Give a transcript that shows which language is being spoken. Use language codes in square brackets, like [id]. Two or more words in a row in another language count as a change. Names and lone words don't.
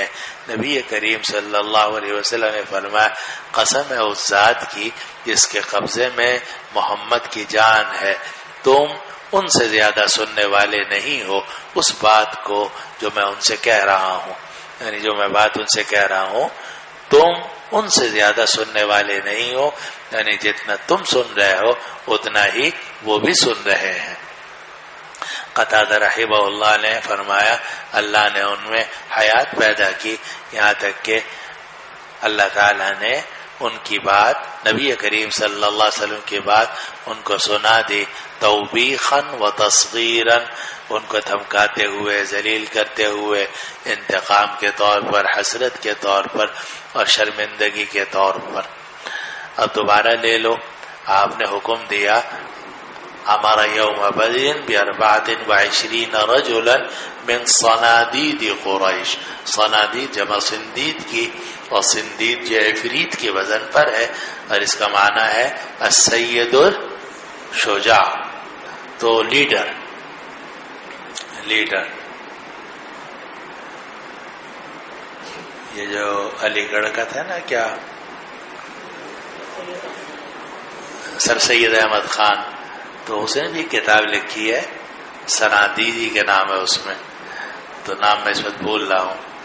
[ur] نبی کریم [ar] صلی اللہ علیہ وسلم [ur] نے فرمایا قسم ہے اس ذات کی جس کے قبضے میں محمد کی جان ہے، تم ان سے زیادہ سننے والے نہیں ہو اس بات کو جو میں ان سے کہہ رہا ہوں، یعنی جو میں بات ان سے کہہ رہا ہوں تم ان سے زیادہ سننے والے نہیں ہو، یعنی جتنا تم سن رہے ہو اتنا ہی وہ بھی سن رہے ہیں. قتادہ [ar] رحمہ اللہ [ur] نے فرمایا اللہ نے ان میں حیات پیدا کی، یہاں تک کہ اللہ تعالیٰ نے ان کی بات نبی کریم [ar] صلی اللہ علیہ وسلم [ur] کی بات ان کو سنا دی، [ar] توبیخاً و تصغیراً، [ur] ان کو دھمکاتے ہوئے، ذلیل کرتے ہوئے، انتقام کے طور پر، حسرت کے طور پر اور شرمندگی کے طور پر. اب دوبارہ لے لو، آپ نے حکم دیا ہمارا [ar] یوم بدر ب24 رجلا من صنادید قریش. [ur] صنادید جمع سندید کی، اور سندید جو عفریت کے وزن پر ہے، اور اس کا معنی ہے [ar] السید الشجاع، [ur] تو لیڈر. یہ جو علی گڑھ کا تھا نا، کیا سر سید احمد خان، تو اس نے بھی کتاب لکھی ہے سنادیدی کے نام ہے اس میں، تو نام میں اس وقت بول رہا ہوں.